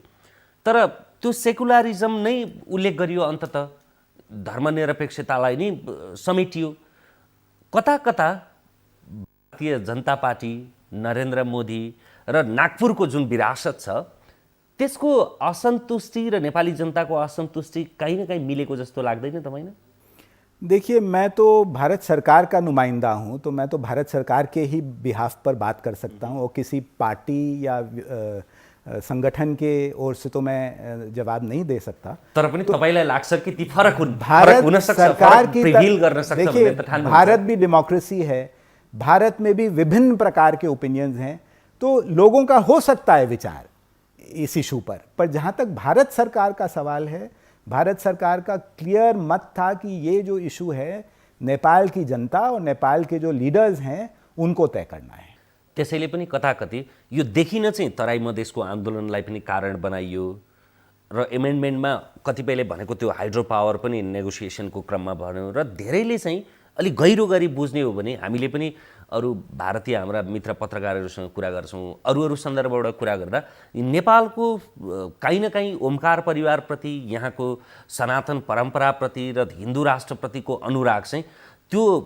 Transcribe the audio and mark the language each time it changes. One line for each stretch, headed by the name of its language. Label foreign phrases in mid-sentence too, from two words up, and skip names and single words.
Nepali: तर त्यो सेकुलरिजम नै उल्लेख गरियो, अन्ततः धर्मनिरपेक्षतालाई नै समेटियो। कता कता भारतीय जनता पार्टी, नरेन्द्र मोदी र नागपुरको जुन विरासत छ त्यसको असन्तुष्टि र नेपाली जनताको असन्तुष्टि कहीं न कहीं मिलेको जस्तो लाग्दैन तपाईलाई?
Hindi: देखिए, मैं तो भारत सरकार का नुमाइंदा हूं, तो मैं तो भारत सरकार के ही बिहाफ पर बात कर सकता हूं, और किसी पार्टी या संगठन के ओर से तो मैं जवाब नहीं दे सकता।
Nepali: तर पनि तपाईलाई लाग्छ कि ती फरक भारत सरकार की प्रिवील गर्न सक्छ भन्ने त ठान्नुहुन्छ?
Hindi: भारत भी डेमोक्रेसी है, भारत में भी विभिन्न प्रकार के ओपिनियंस हैं, तो लोगों का हो सकता है विचार इस इशू पर जहां तक भारत सरकार का सवाल है, भारत सरकार का क्लियर मत था कि ये जो इशू है नेपाल की जनता और नेपाल के जो लीडर्स हैं उनको तय करना है।
Nepali: त्यसैले पनि कताकति यो देखिन चाहिँ तराई मधेसको आन्दोलनलाई पनि कारण बनाइयो र एमेन्डमेन्टमा कतिपयले भनेको त्यो हाइड्रो पावर पनि नेगोसिएसनको क्रममा भन्यो र धेरैले चाहिँ अलि गहिरो गरी बुझ्ने हो भने हामीले पनि अरू भारतीय हाम्रा मित्र पत्रकारहरूसँग कुरा गर्छौँ, अरू सन्दर्भबाट कुरा गर्दा नेपालको कहीँ न कहीँ ओमकार परिवारप्रति, यहाँको सनातन परम्पराप्रति र हिन्दू राष्ट्रप्रतिको अनुराग चाहिँ त्यो